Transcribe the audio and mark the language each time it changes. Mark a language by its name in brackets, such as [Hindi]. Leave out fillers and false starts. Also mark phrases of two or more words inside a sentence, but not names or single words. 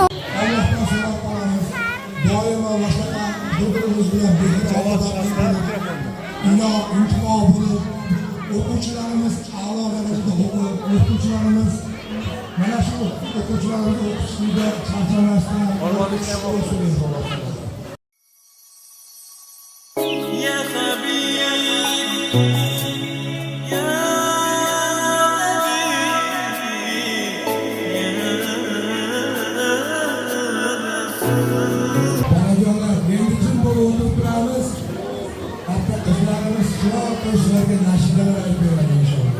[Uzbek] Allohdan so'rab qolamiz. Doimo boshqa bir-birimiz bilan imtihon bo'lib, o'quvchilarimiz a'lo darajada o'qib, o'quvchilarimiz mana shu o'quvchilarimiz o'qishida charchamasdan [Arabic] يا حبيبي يا [Uzbek] Bolajonlar, endi jim bo'lib o'tiramiz. Hatto qizlarimiz chiroq qo'shlarga nashidalar aytib beradi inshaalloh.